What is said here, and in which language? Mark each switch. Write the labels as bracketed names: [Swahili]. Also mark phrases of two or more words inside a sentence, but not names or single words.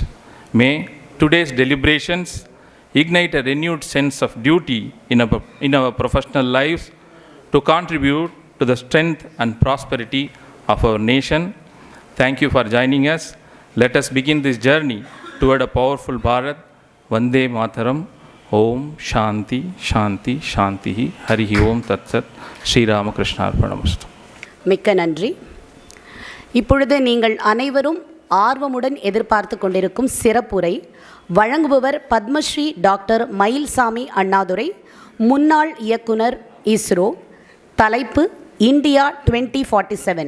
[English] May today's deliberations ignite a renewed sense of duty in our professional lives to contribute to the strength and prosperity of our nation. Thank you for joining us. Let us begin this journey toward a powerful Bharat. [Sanskrit] वन्दे मातरम्. ॐ शान्तिः शान्तिः शान्तिः हरिः ॐ तत् सत्. श्री रामकृष्ण अर्पणमस्तु. [Tamil] மிக்க நன்றி. இப்பொழுது நீங்கள் அனைவரும் ஆர்வமுடன் எதிர்பார்த்து கொண்டிருக்கும் சிறப்புரை வழங்குபவர் பத்மஸ்ரீ டாக்டர் மயில்சாமி அண்ணாதுரை, முன்னாள் இயக்குனர் இஸ்ரோ. தலைப்பு இந்தியா 2047.